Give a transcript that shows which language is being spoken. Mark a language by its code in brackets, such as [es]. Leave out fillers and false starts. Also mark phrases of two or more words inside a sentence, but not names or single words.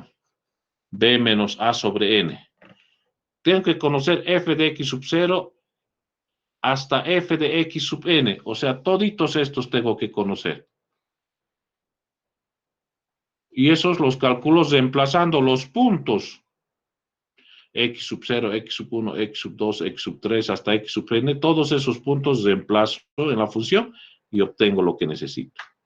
[es] B menos a sobre n. Tengo que conocer f de x sub 0 hasta f de x sub n. O sea, toditos estos tengo que conocer. Y esos los calculos reemplazando los puntos. X sub 0, X sub 1, X sub 2, X sub 3, hasta X sub n. Todos esos puntos reemplazo en la función y obtengo lo que necesito.